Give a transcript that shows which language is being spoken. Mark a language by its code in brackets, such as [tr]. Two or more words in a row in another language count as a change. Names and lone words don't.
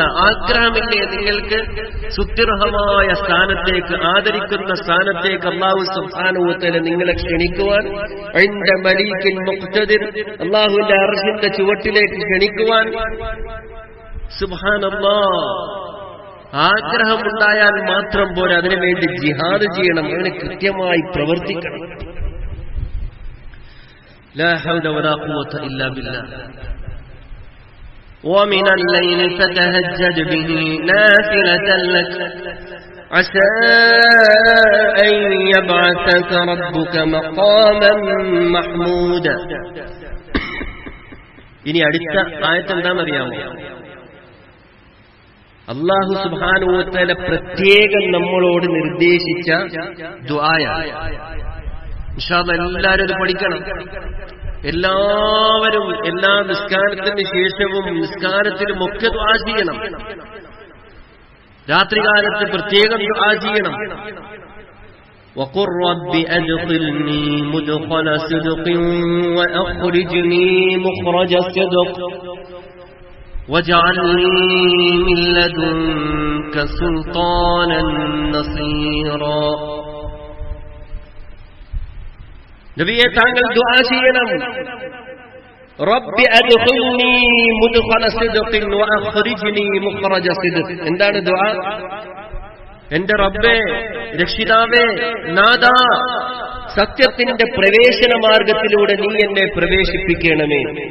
[ml] ആഗ്രഹമില്ലേ നിങ്ങൾക്ക് സുത്യർഹമായ സ്ഥാനത്തേക്ക്, ആദരിക്കുന്ന സ്ഥാനത്തേക്ക് അല്ലാഹു [ar] سبحانه وتعالى [ml] നിങ്ങളെ ക്ഷണിക്കുവാൻ, [ar] عند مليك مقتدر, [ml] അല്ലാഹുവിന്റെ അർശിന്റെ ചുവട്ടിലേക്ക് ക്ഷണിക്കുവാൻ. [ar] سبحان الله. [ml] ആഗ്രഹമുണ്ടായാൽ മാത്രം പോരാ, അതിനുവേണ്ടി ജിഹാദ് ചെയ്യണം, അതിന് കൃത്യമായി പ്രവർത്തിക്കണം. [ar] لا حول ولا قوة إلا بالله. ومن الليل فتهجد به نافلة لك عسى أن يبعثك ربك مقاما محمودا. [ml] ഇനി അടുത്ത ആയത്ത് എന്താണെന്നറിയാമോ? അല്ലാഹു [ar] سبحانه وتعالى [ml] പ്രത്യേകം നമ്മളോട് നിർദ്ദേശിച്ച ദുആയാണ്. [ar] إن شاء الله [ml] എല്ലാവരും ഇത് പഠിക്കണം. എല്ലാവരും എല്ലാ നിസ്കാരത്തിന് ശേഷവും നിസ്കാരത്തിലുമൊക്കെ ദുആ ചെയ്യണം. രാത്രികാലത്ത് പ്രത്യേകം ദുആ ചെയ്യണം. [ar] وقل رب أدخلني مدخل صدق وأخرجني مخرج صدق واجعل لي من لدنك سلطانا نصيرا. [ml] നബിയെ താങ്കൾ ദുആ ചെയ്യണം. [ar] رب أدخلني مدخل صدق وأخرجني مخرج صدق. [ml] എന്താണ് ദുആ? എന്റെ റബ്ബേ, രക്ഷിതാവേ, നാഥാ, സത്യത്തിന്റെ പ്രവേശന മാർഗത്തിലൂടെ നീ എന്നെ പ്രവേശിപ്പിക്കണമേ.